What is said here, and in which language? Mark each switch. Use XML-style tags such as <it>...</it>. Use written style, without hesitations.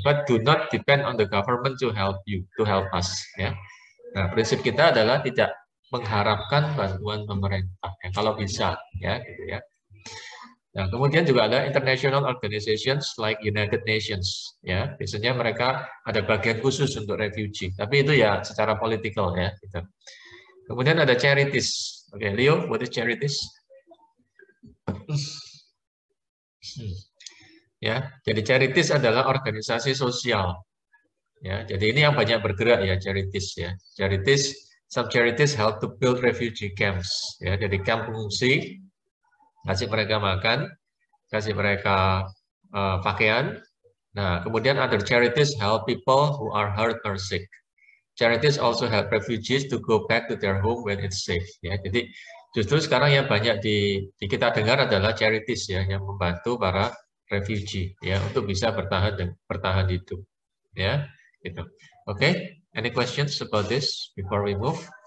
<en>But do not depend on the government to help you, to help us. Ya.</en> <id>Nah, prinsip kita adalah tidak mengharapkan bantuan pemerintah. Ya, kalau bisa, ya, gitu ya. Nah, kemudian juga ada</id> <en>international organizations like United Nations.</en> <id>Ya, biasanya mereka ada bagian khusus untuk refugee. Tapi itu ya secara political ya. Gitu. Kemudian ada charities. Oke, Leo,</id> <en>what is charities?</en> <id>Ya, jadi charities adalah organisasi sosial. Ya, jadi ini yang banyak bergerak ya, charities ya.</id> <en>Charities, some charities help to build refugee camps.</en> <id>Ya, jadi kamp pengungsi, kasih mereka makan, kasih mereka pakaian. Nah, kemudian</id> <en>other charities help people who are hurt or sick. Charities also help refugees to go back to their home when it's safe.</en> <id>Ya, jadi justru sekarang yang banyak di kita dengar adalah charities ya, yang membantu para refugee ya untuk bisa bertahan hidup. Ya, gitu.</id> <en>Oke, any questions about this before we move?</en>